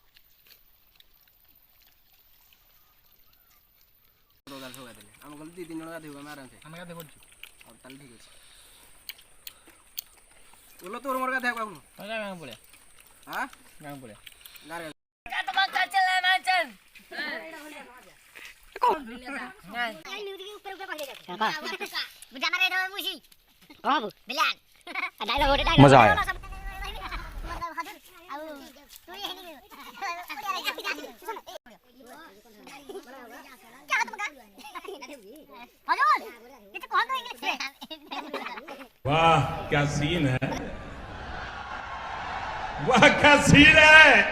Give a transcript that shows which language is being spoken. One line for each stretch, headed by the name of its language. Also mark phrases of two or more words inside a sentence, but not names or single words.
Odia: ଆମେ ଗଲେ 2-3 ଜଣ ଗାଧେଇବୁ ଆମେ ଆରାମସେ ଆମେ ଗାଧେଇ ପଡୁଛୁ ଆଉ ତାହେଲେ ଠିକ ଅଛି ବୋଲ ତୋର ମୋର ଗାଧେଇବାକୁ ଆହୁନ ଗାଁ ପଳେଆ ହାଁ ଗାଁ ପଳେଆ ଗାଁରେ
Hindi: मजा आया वाह क्या सीन है वाह क्या सीन है